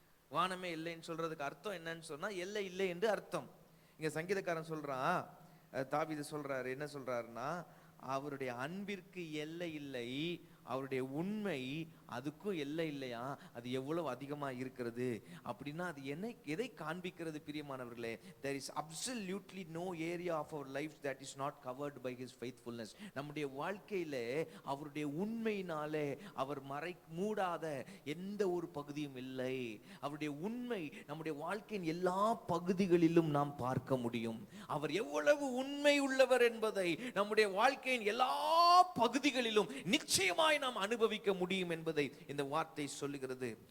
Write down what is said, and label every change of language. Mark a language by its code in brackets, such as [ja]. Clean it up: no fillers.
[ta] வானமே இல்லைன்னு சொல்றதுக்கு அர்த்தம் என்னன்னு சொன்னா எல்லை இல்லை என்று அர்த்தம். இங்க சங்கீதக்காரன் சொல்றான், தாவீது சொல்றாரு, என்ன சொல்றாருன்னா, அவருடைய அன்பிற்கு எல்லை இல்லை, அவருடைய உண்மை அதுக்கும் எல்லை இல்லையா, அது எவ்வளவு அதிகமா இருக்கிறது அப்படின்னா அது எதை காண்பிக்கிறது பிரியமானவர்களே? [en] there is absolutely no area of our lives that is not covered by his faithfulness. [ta] நம்முடைய வாழ்க்கையிலே அவருடைய உண்மையினாலே அவர் மூடாத எந்த ஒரு பகுதியும் இல்லை. அவருடைய உண்மை நம்முடைய வாழ்க்கையின் எல்லா பகுதிகளிலும் நாம் பார்க்க முடியும். அவர் எவ்வளவு உண்மை உள்ளவர் என்பதை நம்முடைய வாழ்க்கையின் எல்லா பகுதிகளிலும் நிச்சயமாய் நாம் அனுபவிக்க முடியும் என்பதை இந்த வார்த்தை சொல்லுகிறது.